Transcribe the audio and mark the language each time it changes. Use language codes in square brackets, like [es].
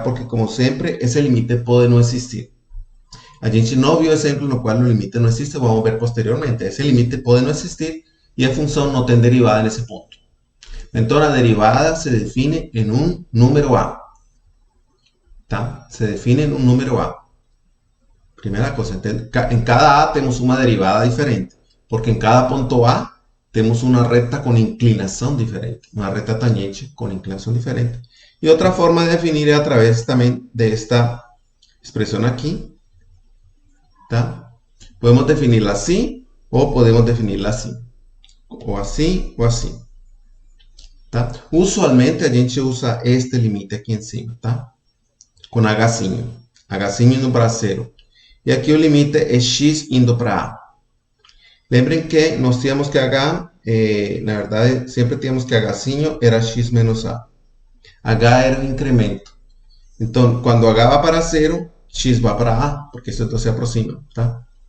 [pt] Porque, como sempre, esse limite pode não existir. A gente não viu exemplo no qual o limite não existe, vamos ver posteriormente. Esse limite pode não existir e a função não tem derivada nesse ponto. Então, a derivada se define em um número a. [es] Tá? Se define en un número a. Primera cosa, en cada a tenemos una derivada diferente, porque en cada punto a tenemos una recta con inclinación diferente, una recta tangente con inclinación diferente. Y otra forma de definir es a través también de esta expresión aquí. ¿Tá? Podemos definirla así o podemos definirla así. O así o así. ¿Tá? Usualmente [pt] a gente [es] usa este límite aquí encima, ¿tá? [pt] Com Hzinho. Hzinho indo para 0. E aqui o limite é x indo para a. Lembrem que nós tínhamos que h, na verdade, sempre tínhamos que Hzinho era x menos a. H era o incremento. Então, quando h vai para 0, x vai para a, porque isso então se aproxima. Tá?